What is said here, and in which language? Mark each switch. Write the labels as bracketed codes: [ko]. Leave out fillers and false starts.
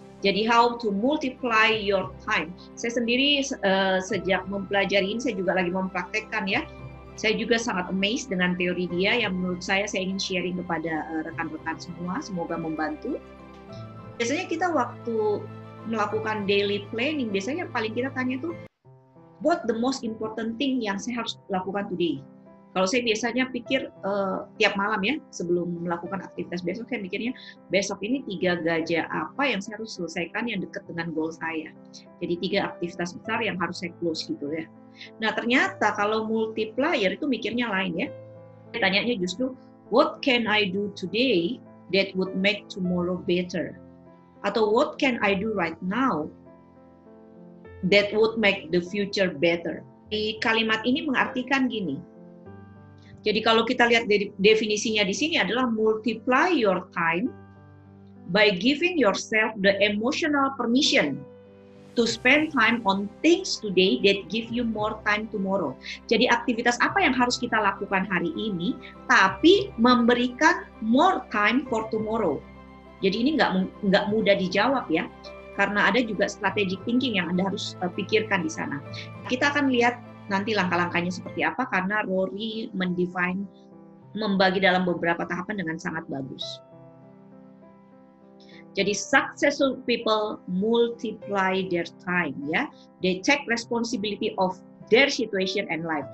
[en] Jadi how to multiply your time. [id] Saya sendiri sejak mempelajari ini, saya juga lagi mempraktekkan ya. Saya juga sangat amazed dengan teori dia yang menurut saya ingin sharing kepada rekan-rekan semua, semoga membantu. Biasanya kita waktu melakukan daily planning, biasanya paling kita tanya tuh, [en] what the most important thing [id] yang saya harus lakukan today? Kalau saya biasanya pikir tiap malam ya, sebelum melakukan aktivitas besok, saya mikirnya besok ini 3 gajah apa yang saya harus selesaikan yang dekat dengan goal saya. Jadi 3 aktivitas besar yang harus saya close gitu ya. Nah ternyata kalau multiplier itu mikirnya lain ya. Tanyanya justru, [en] what can I do today that would make tomorrow better? Atau what can I do right now that would make the future better. [id] Di kalimat ini mengartikan gini. Jadi kalau kita lihat definisinya di sini adalah [en] multiply your time by giving yourself the emotional permission to spend time on things today that give you more time tomorrow. [id] Jadi aktivitas apa yang harus kita lakukan hari ini, tapi memberikan [en] more time for tomorrow. [id] Jadi ini nggak mudah dijawab ya. Karena ada juga strategic thinking yang Anda harus pikirkan di sana. Kita akan lihat nanti langkah-langkahnya seperti apa, karena Rory membagi dalam beberapa tahapan dengan sangat bagus. [en] Jadi successful people multiply their time ya. They take responsibility of their situation and life.